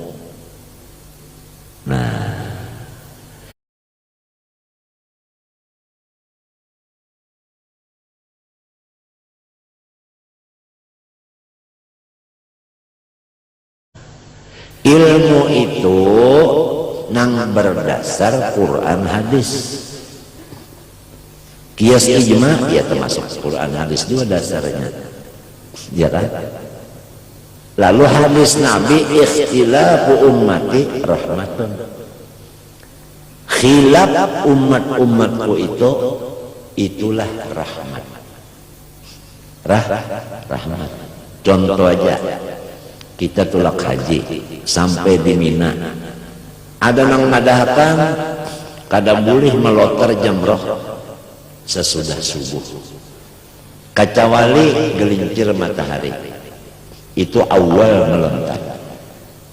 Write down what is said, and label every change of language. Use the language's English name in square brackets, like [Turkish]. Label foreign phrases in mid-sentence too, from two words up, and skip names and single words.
[Indonesian] Nah ilmu itu nang berdasar Quran hadis. Kias ijma ya termasuk Quran hadis juga dasarnya, ya kan? Lalu hadis Nabi, [Arabic] ikhtilafu ummati rahmatun, [Indonesian] khilaf umatku itulah rahmat. Rahmat. [Banjar] Contoh aja, kita tulak haji sampai di Mina, ada nang madahkan kada boleh melotar jamroh sesudah subuh kecuali gelincir matahari, itu awal melontar.